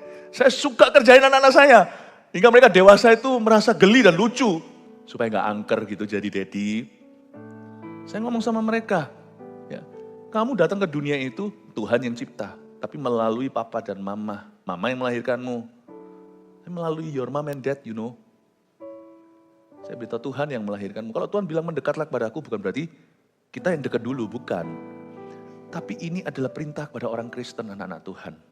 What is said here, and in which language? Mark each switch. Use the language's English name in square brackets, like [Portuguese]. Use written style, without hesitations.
[Indonesian] Saya suka kerjain anak-anak saya. Hingga mereka dewasa itu merasa geli dan lucu. Supaya gak angker gitu jadi daddy. Saya ngomong sama mereka. Ya, kamu datang ke dunia itu Tuhan yang cipta. Tapi melalui papa dan mama. Mama yang melahirkanmu. Melalui [English] your mom and dad, you know. [Indonesian] Saya beritahu Tuhan yang melahirkanmu. Kalau Tuhan bilang mendekatlah kepada aku, bukan berarti kita yang dekat dulu, bukan. Tapi ini adalah perintah kepada orang Kristen, anak-anak Tuhan.